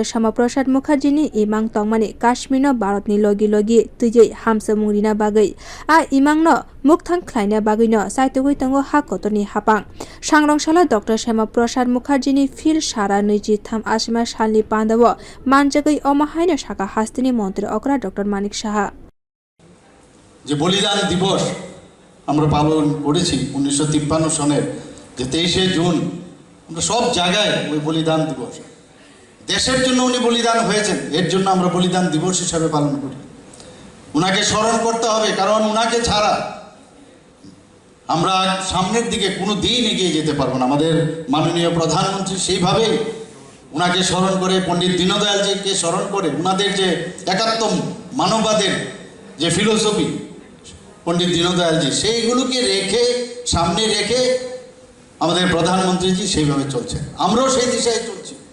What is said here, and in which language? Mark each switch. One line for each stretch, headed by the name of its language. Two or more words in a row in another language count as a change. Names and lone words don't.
Kok Borok: Shema Prasad Mukherjee ni imang tongmani Kashmirno Bharatni logi logi tuye hamsamung rina bagai a imangno mukthang khlaina bagino jaitogui tongo hakotoni hapang sangrongshalo Dr. Shema Prasad Mukherjee ni fil sara 23 asima salni pandawo manjagai omahaino shaka hastini mantri okra Dr. Manik সাহা
Bangla: যে বলিদান দিবস আমরা পালন করেছি 1953 সনের যে 23 জুন আমরা সব জায়গায় ওই বলিদান দিবস দেশের জন্য উনি বলিদান হয়েছেন এর জন্য আমরা বলিদান দিবস হিসেবে পালন করি উনাকে স্মরণ করতে হবে কারণ উনাকে ছাড়া আমরা সামনের দিকে কোনো দিন এগিয়ে যেতে পারবো না আমাদের মাননীয় প্রধানমন্ত্রী সেইভাবে উনাকে স্মরণ করে পণ্ডিত দীনদয়ালজিকে স্মরণ করে উনাদের যে একাত্ম মানববাদের যে ফিলোসফি পণ্ডিত দীনদয়ালজি সেইগুলোকে রেখে সামনে রেখে আমাদের প্রধানমন্ত্রীজি সেইভাবে চলছেন আমরাও সেই দিশায় চলছি